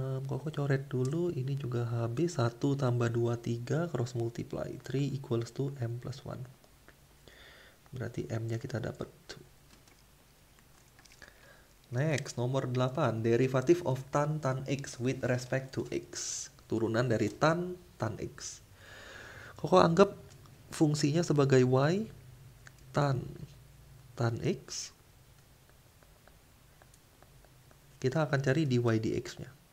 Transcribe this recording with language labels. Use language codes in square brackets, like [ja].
[id] Koko coret dulu, ini juga habis. 1 tambah 2, 3, [en] cross multiply. 3 equals to m plus 1. [id] Berarti m-nya kita dapat 2. [en] Next, [id] nomor 8. [en] Derivative of tan x with respect to x. [id] Turunan dari tan x. Koko anggap fungsinya sebagai y tan x. Kita akan cari dy dx-nya.